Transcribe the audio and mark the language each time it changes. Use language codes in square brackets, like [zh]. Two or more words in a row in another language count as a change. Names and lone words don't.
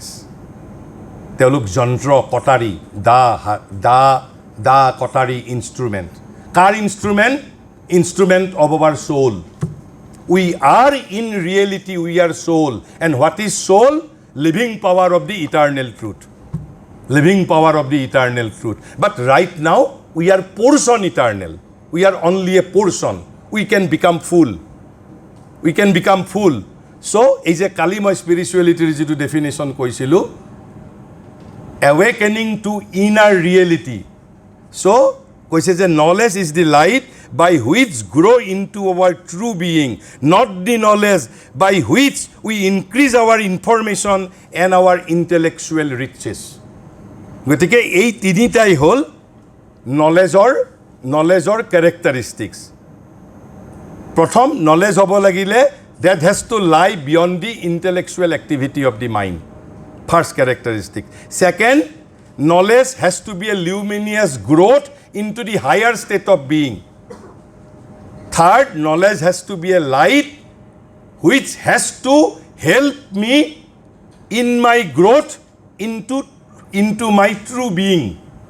[as] তেওঁলোক যন্ত্ৰ, কটাৰী, দা কটাৰী ইনষ্ট্ৰুমেণ্ট। [en] কাৰ ইনষ্ট্ৰুমেণ্ট? instrument of our soul. we are in reality, we are soul. and what is soul? living power of the eternal truth. Living power of the eternal truth. But right now, we are portion eternal. We are only a portion. We can become full. So, [as] এই যে কালি মই স্পিৰিচুৱেলিটিৰ যিটো ডেফিনেশ্যন কৈছিলোঁ, [en] awakening to inner reality. So, [as] কৈছে যে [en] knowledge is the light by which grow into our true being, not the knowledge by which we increase our information and our intellectual riches. [as] গতিকে এই তিনিটাই হ'ল [en] knowledgeৰ characteristics। [as] প্ৰথম, নলেজ হ'ব লাগিলে [en] that has to lie beyond the intellectual activity of the mind. First characteristic. Second, knowledge has to be a luminous growth into the higher state of being. Third, knowledge has to be a light which has to help me in my growth into my true being.